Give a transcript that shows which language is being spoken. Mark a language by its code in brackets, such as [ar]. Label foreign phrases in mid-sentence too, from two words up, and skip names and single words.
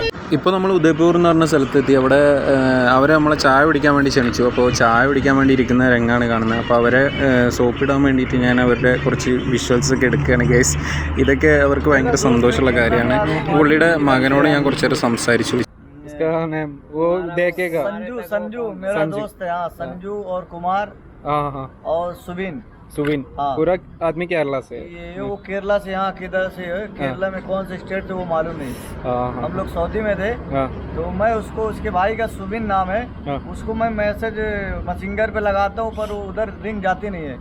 [ml] ഇപ്പോൾ നമ്മൾ ഉദയ്പൂർ എന്ന് പറഞ്ഞ സ്ഥലത്തെത്തി. അവിടെ അവർ നമ്മളെ ചായ കുടിക്കാൻ വേണ്ടി ക്ഷണിച്ചു. അപ്പോൾ ചായ കുടിക്കാൻ വേണ്ടി ഇരിക്കുന്ന രംഗമാണ് കാണുന്നത്. അപ്പോൾ അവരെ സോപ്പിടാൻ വേണ്ടിയിട്ട് ഞാൻ അവരുടെ കുറച്ച് വിഷ്വൽസൊക്കെ എടുക്കുകയാണ് ഗൈസ്. ഇതൊക്കെ അവർക്ക് ഭയങ്കര സന്തോഷമുള്ള കാര്യമാണ്. പുള്ളിയുടെ മകനോട് ഞാൻ കുറച്ച് നേരം സംസാരിച്ചു. [hi] संजू मेरा दोस्त है। हाँ, संजू और कुमार और सुबिन पूरा आदमी केरला से। ये वो केरला से, यहाँ किधर से है, केरला में कौन से स्टेट से वो मालूम नहीं। हम लोग सऊदी में थे, तो मैं उसको, उसके भाई का सुबिन नाम है, उसको मैं मैसेज मैसेंजर पे लगाता हूँ, पर वो उधर रिंग जाती नहीं है।